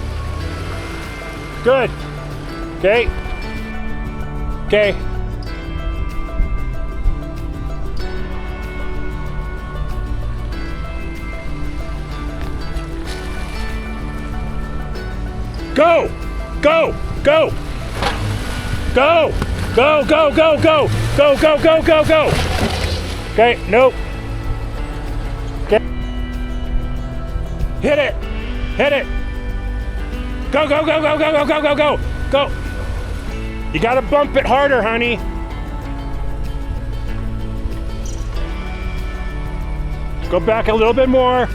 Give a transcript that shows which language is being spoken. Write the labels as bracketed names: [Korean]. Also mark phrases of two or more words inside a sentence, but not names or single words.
[English] Good. Okay. Okay. Go! Go! Go! Go! Go, go, go, go! Go, go, go, go, go! Okay, nope. Okay. Hit it. Hit it. Go, go, go, go, go, go, go, go, go. Go. You gotta bump it harder, honey. Go back a little bit more.